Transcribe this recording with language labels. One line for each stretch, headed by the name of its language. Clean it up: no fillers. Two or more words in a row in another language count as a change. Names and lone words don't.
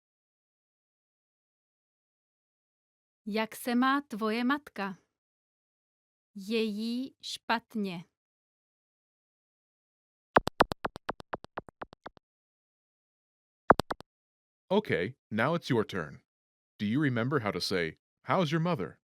Czech: Jak se má tvoje matka? Je jí špatně.
English: Okay, now it's your turn. Do you remember how to say, how's your mother?